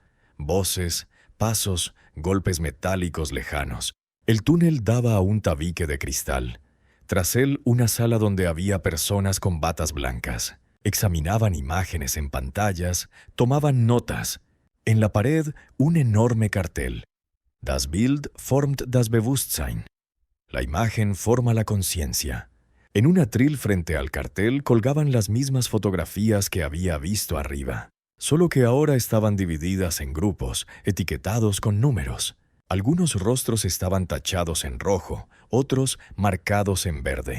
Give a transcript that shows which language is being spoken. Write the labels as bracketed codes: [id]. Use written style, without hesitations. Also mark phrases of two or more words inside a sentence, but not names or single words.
[es] Voces, pasos, golpes metálicos lejanos. El túnel daba a un tabique de cristal. Tras él, una sala donde había personas con batas blancas. Examinaban imágenes en pantallas, tomaban notas. En la pared, un enorme cartel. [de] Das Bild formt das Bewusstsein. [es] La imagen forma la conciencia. En un atril frente al cartel colgaban las mismas fotografías que había visto arriba. Solo que ahora estaban divididas en grupos, etiquetados con números. Algunos rostros estaban tachados en rojo, otros marcados en verde.